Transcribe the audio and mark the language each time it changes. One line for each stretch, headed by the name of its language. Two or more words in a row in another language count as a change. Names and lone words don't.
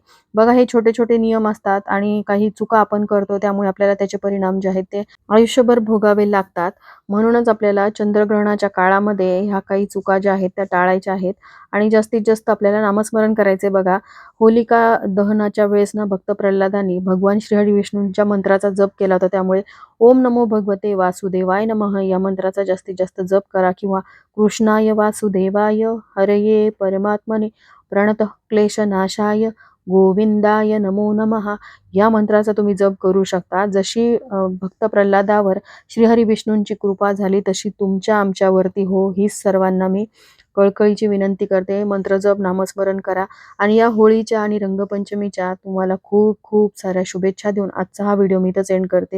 Marathi: बघा, हे छोटे-छोटे नियम असतात आणि काही चुका आपण करतो, त्यामुळे आपल्याला त्याचे परिणाम जे आहेत ते आयुष्यभर भोगावे लागतात. म्हणूनच आपल्याला चंद्रग्रहणाच्या काळामध्ये ह्या काही चुका ज्या आहेत त्या टाळायच्या आहेत आणि जास्तीत जास्त आपल्याला नामस्मरण करायचे. बघा, होलिका दहनाच्या वेळेस ना भक्त प्रल्हादांनी भगवान श्रीहरी विष्णूंच्या मंत्राचा जप केला होता. त्यामुळे
Sanskrit: ओम नमो भगवते वासुदेवाय नमः
Marathi: या मंत्राचा जास्तीत जास्त जप करा किंवा
Sanskrit: कृष्णाय वासुदेवाय हरये परमात्मने प्रणतः क्लेशनाशाय गोविंदाय नमो नमः
Marathi: या मंत्राचा तुम्ही जप करू शकता. जशी भक्त प्रल्हादावर श्रीहरी विष्णूंची कृपा झाली तशी तुमच्या आमच्यावरती हो, हीच सर्वांना मी कळकळीची विनंती करते. मंत्रजप, नामस्मरण करा आणि या होळीच्या आणि रंगपंचमीच्या तुम्हाला खूप खूप साऱ्या शुभेच्छा देऊन आजचा हा व्हिडिओ मी इथंच एंड करते.